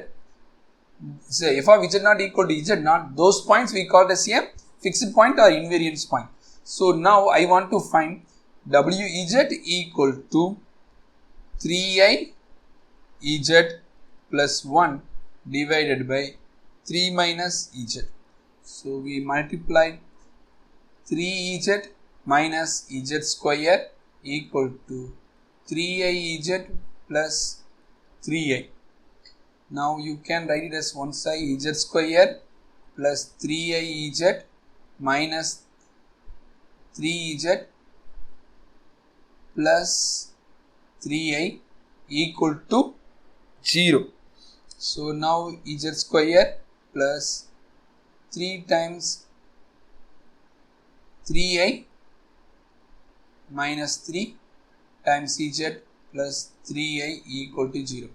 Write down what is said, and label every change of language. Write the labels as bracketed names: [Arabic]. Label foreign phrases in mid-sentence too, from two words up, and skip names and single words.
[English] So f of Z not equal to Z not, those points we call as a fixed point or invariance point. So now I want to find Wez equal to 3i Ez plus 1 divided by 3 minus Ez. So we multiply 3Ez minus Ez square equal to 3i Ez plus 3i. Now you can write it as one side Ez square plus 3i Ez minus 3Ez plus 3i equal to 0. So now Ez square plus 3 times 3i minus 3 times Ez plus 3i equal to 0.